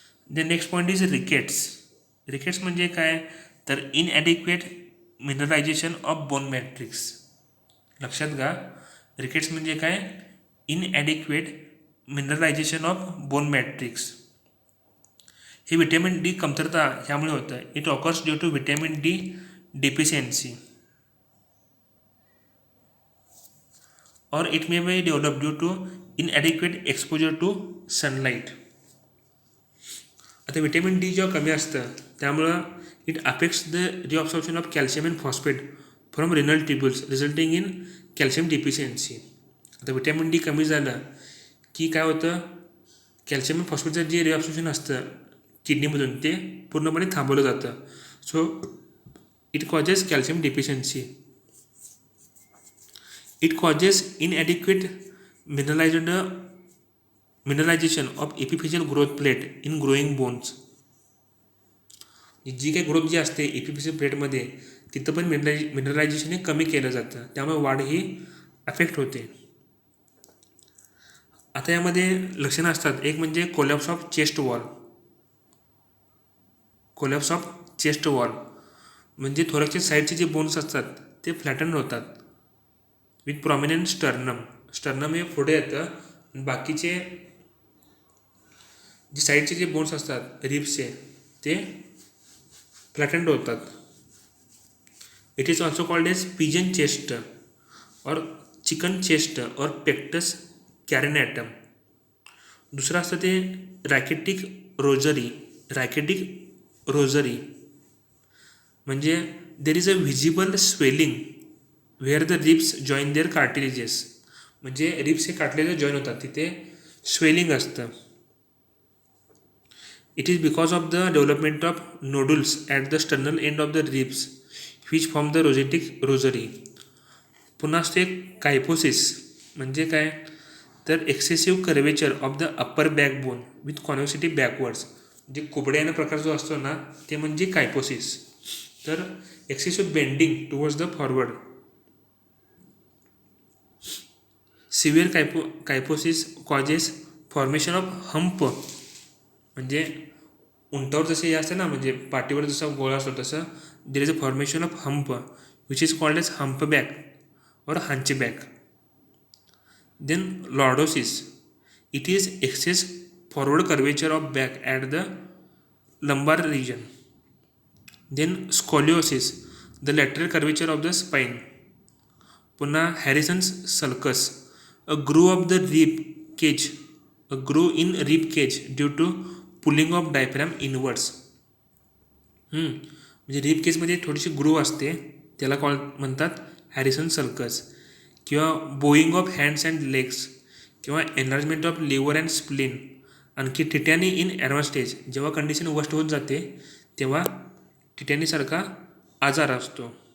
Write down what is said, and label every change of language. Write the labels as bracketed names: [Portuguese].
[English] The next point is rickets. [Marathi] Rickets म्हणजे काय, तर [English] Inadequate mineralisation of bone matrix. [Marathi] लक्षात घ्या, रिकेट्स म्हणजे काय, [English] Inadequate mineralisation of bone matrix. [Marathi] हे विटॅमिन डी कमतरता ह्यामुळे होतं. [English] It occurs due to vitamin D deficiency or it may be develop due to inadequate exposure to sunlight. [Marathi] आता विटॅमिन डी जेव्हा कमी असतं त्यामुळं [English] It affects the reabsorption of calcium and phosphate from renal tubules resulting in calcium deficiency. [Marathi] आता vitamin D कमी झालं की काय होतं, कॅल्शियम अँड फॉस्फेटचं जे रिअब्सॉर्प्शन असतं किडनीमधून ते पूर्णपणे थांबवलं जातं. [English] So it causes calcium deficiency. It causes inadequate mineralisation of epiphyseal growth plate in growing bones. [Marathi] जी काही ग्रोथ जी असते एपिफिशियल प्लेटमध्ये तिथं पण मिनरलायझेशन हे कमी केलं जातं, त्यामुळे वाढ ही अफेक्ट होते. आता यामध्ये लक्षणं असतात. एक म्हणजे collapse of chest wall. Collapse of chest wall म्हणजे थोरॅक्सच्या साईडचे जे बोन्स असतात ते फ्लॅटन होतात [English] With prominent sternum. [Marathi] स्टर्नम हे पुढे येतं, बाकीचे जे साईडचे जे बोन्स असतात रिब्सचे ते फ्लॅटन्ड होतात. [English] It is also called as pigeon chest or chicken chest or pectus carinatum. [Marathi] दुसरं असतं ते रॅकेटिक रोजरी म्हणजे [English] There is a visible swelling where the ribs join their cartilages. [Marathi] म्हणजे रिब्स हे कार्टिलेजेस जॉईन होतात तिथे स्वेलिंग असतं. [English] It is because of the development of nodules at the sternal end of the ribs which form the rosary. [Marathi] पुन्हा असते कायपोसिस म्हणजे काय, तर [English] Excessive curvature of the upper backbone with convexity backwards. [Marathi] जे कुबड्या येणं प्रकार जो असतो ना ते म्हणजे कायपोसिस. [English] तर excessive bending towards the forward. Severe kyphosis causes formation of hump. [Marathi] म्हणजे उंटावर जसे हे असतं ना, म्हणजे पाठीवर जसा गोळा असतो तसं [English] There is a formation of hump which is called as humpback or hunchback. Then lordosis, it is excess forward curvature of back at the lumbar region. Then scoliosis, the lateral curvature of the spine. पुन्हा Harrison's sulcus, a groove of the rib cage, a groove in rib cage due to pulling of diaphragm inwards. [Marathi] म्हणजे rib केजमध्ये थोडीशी groove असते, त्याला म्हणतात Harrison sulcus. [English] किंवा bowing of hands and legs, किंवा enlargement of liver and spleen. [Marathi] आणखी टिटॅनी in advance stage, जेव्हा condition worst होत जाते तेव्हा टिटॅनीसारखा आजार असतो.